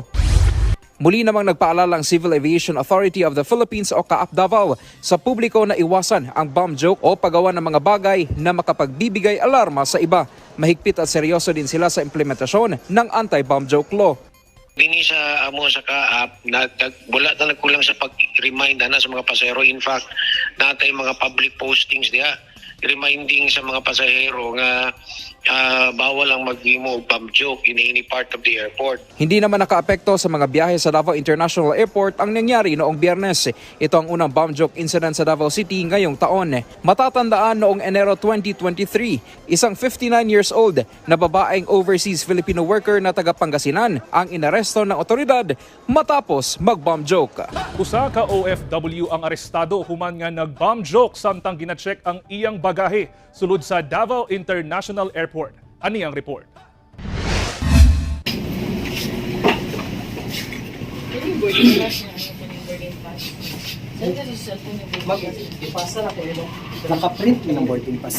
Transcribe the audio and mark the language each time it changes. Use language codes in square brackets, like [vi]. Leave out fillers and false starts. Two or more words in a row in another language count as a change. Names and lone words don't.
[tl] Muli namang nagpaalala ang Civil Aviation Authority of the Philippines o CAAP Davao sa publiko na iwasan ang [en] bomb joke [tl] o paggawa ng mga bagay na makapagbibigay alarma sa iba. Mahigpit at seryoso din sila sa implementasyon ng Anti-Bomb Joke Law. [ceb] Dini sa amo sa kaap wala na nagkulang sa pag-remind na sa mga pasahero. [en] In fact, [ceb] natay mga [en] public postings [ceb] diha reminding sa mga pasahero nga bawal ang maghimo og [en] bomb joke in any part of the airport. [tl] Hindi naman nakaapekto sa mga biyahe sa Davao International Airport ang nangyari noong Biyernes. Ito ang unang [en] bomb joke incident [tl] sa Davao City ngayong taon. Matatandaan noong Enero 2023, isang [en] 59 years old [tl] na babaeng [en] overseas Filipino worker [tl] na taga Pangasinan ang inaresto ng otoridad matapos mag-bomb joke. [ceb] Usa ka OFW ang arestado human nga nag-bomb joke samtang gina-check ang iyang bagahe sulod sa Davao International Airport. Ani ang report. [tl] Naka-print ng [en] boarding pass.